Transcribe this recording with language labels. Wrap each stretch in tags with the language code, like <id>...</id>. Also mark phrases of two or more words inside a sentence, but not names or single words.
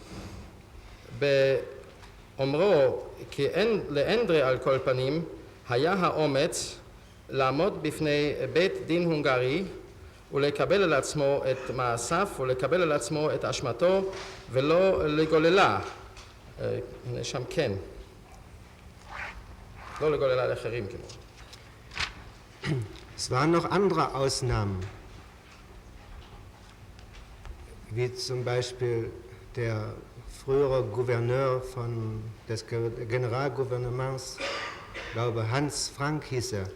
<he>באומרו כי לאנדרה על כל פנים היה האומץ לעמוד בפני בית דין הונגרי ולקבל על עצמו את מעשיו ולקבל על עצמו את אשמתו ולא לגוללה. הנאשם כן. לא לגוללה לאחרים כמו.</he> <de>Es waren noch andere Ausnahmen, wie zum Beispiel der frühere Gouverneur des Generalgouvernements, ich glaube Hans Frank hieß er,</de>